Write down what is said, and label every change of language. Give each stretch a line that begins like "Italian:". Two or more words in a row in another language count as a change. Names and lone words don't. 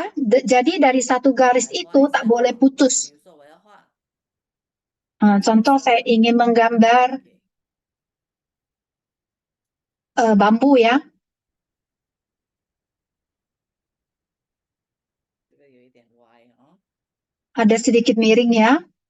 Malay: Jadi dari satu garis itu tak boleh putus.
Chinese: 比如说我要画
Malay: Contoh saya ingin menggambar bambu ya.
Chinese: 这个有一点歪哦。
Malay: Ada sedikit miring ya.